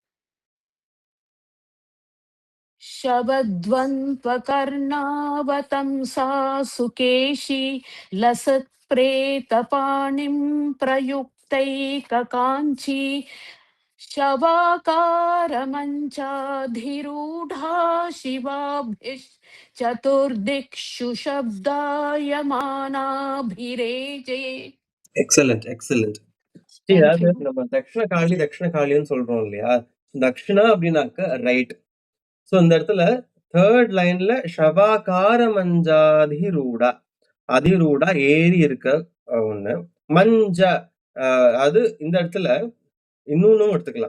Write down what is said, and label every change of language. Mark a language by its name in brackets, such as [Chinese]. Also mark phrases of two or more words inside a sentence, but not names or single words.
[Sanskrit] शबद्वन्द्वकर्णावतंसा सुकेशी लसत्प्रेतपाणिं प्रयुक्तैककाञ्ची शवाकारमञ्चाधिरूढा शिवाभिश्चतुर्दिक्षु शब्दायमानाभिरेजे. [English] Excellent, excellent. [Tamil] அதாவது நம்ம தக்ஷணகாளின்னு சொல்றோம் இல்லையா? தக்ஷிணா அப்படின்னாக்க ரைட். ஸோ இந்த இடத்துல [English] third line [Sanskrit] शवाकार मञ्चाधिरूढा, [Tamil] அதிரூடா ஏறி இருக்க ஒண்ணு. மஞ்ச அது இந்த இடத்துல இன்னொன்னும் எடுத்துக்கலாம்.